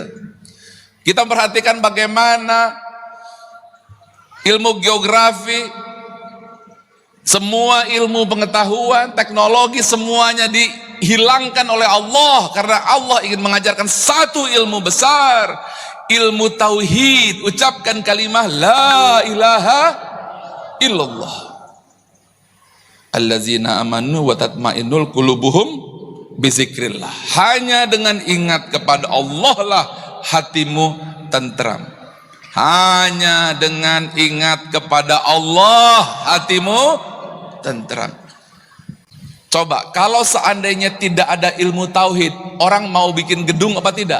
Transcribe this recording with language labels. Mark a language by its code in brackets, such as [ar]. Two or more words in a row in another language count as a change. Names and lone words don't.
[id] Kita perhatikan bagaimana ilmu geografi, semua ilmu pengetahuan, teknologi semuanya dihilangkan oleh Allah karena Allah ingin mengajarkan satu ilmu besar, ilmu tauhid. Ucapkan kalimah [ar] لا إله إلا الله. الذين آمنوا وتطمئن قلوبهم بذكر الله. [id] Hanya dengan ingat kepada Allah lah hatimu tentram. Hanya dengan ingat kepada Allah hatimu tentram. Coba kalau seandainya tidak ada ilmu tauhid, orang mau bikin gedung apa tidak?